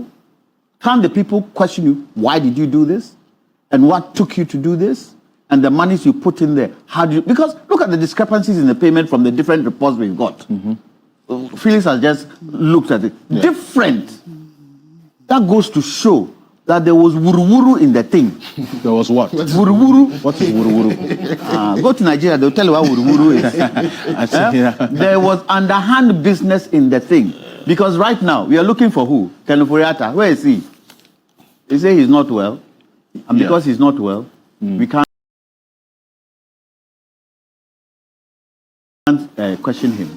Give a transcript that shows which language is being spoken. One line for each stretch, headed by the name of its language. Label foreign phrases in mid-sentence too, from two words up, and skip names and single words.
English: Can't the people question you, why did you do this? And what took you to do this? And the monies you put in there, how do you... Because look at the discrepancies in the payment from the different reports we've got. Felix has just looked at it. Yeah. Different. That goes to show that there was wuru-wuru in the thing. There was what? Wuru-wuru. What is wuru-wuru? Go to Nigeria, they'll tell you what wuru-wuru is. There was underhand business in the thing. Because right now, we are looking for who? Ken Ofori Atta. Where is he? They say he's not well. And because he's not well, we can't question him.